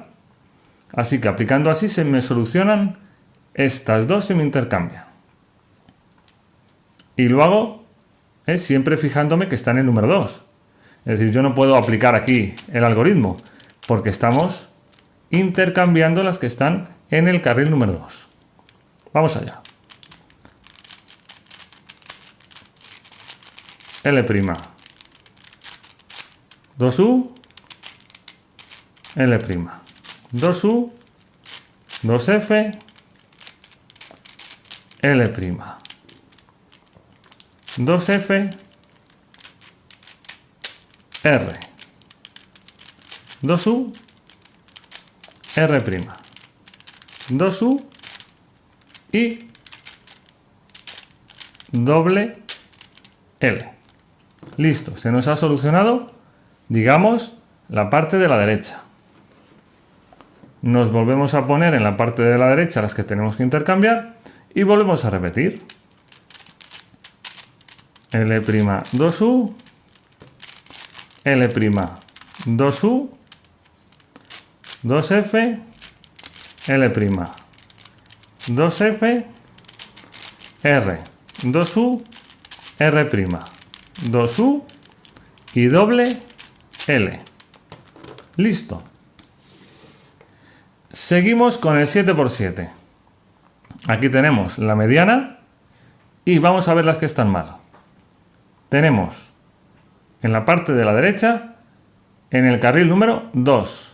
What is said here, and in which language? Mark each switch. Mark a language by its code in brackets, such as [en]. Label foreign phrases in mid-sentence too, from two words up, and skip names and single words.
[es] Así que aplicando así se me solucionan estas dos, se me intercambian. Y lo hago siempre fijándome que está en el número 2. Es decir, yo no puedo aplicar aquí el algoritmo porque estamos intercambiando las que están en el carril número 2. Vamos allá. L', 2U, L', 2U, 2F, L', 2F, R, 2U, R', 2U y doble L. Listo, se nos ha solucionado, digamos, la parte de la derecha. Nos volvemos a poner en la parte de la derecha las que tenemos que intercambiar y volvemos a repetir. L', 2U, L', 2U, 2F, L', 2F, R, 2U, R', 2U y doble L. Listo. Seguimos con el 7×7. Aquí tenemos la mediana y vamos a ver las que están mal. Tenemos en la parte de la derecha, en el carril número 2.